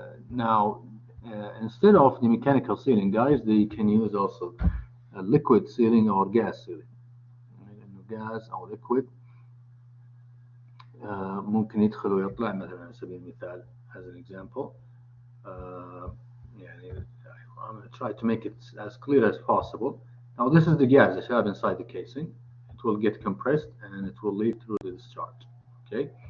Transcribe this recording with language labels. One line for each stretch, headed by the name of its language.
English: Now instead of the mechanical sealing, guys, they can use also a liquid sealing or gas sealing.
Arabic: انه gas او liquid ممكن يدخل ويطلع. مثلا على سبيل المثال
English: as an example يعني I'm going to try to make it as clear as possible. Now this is the gas that you have inside the casing. It will get compressed and it will lead through the discharge. Okay.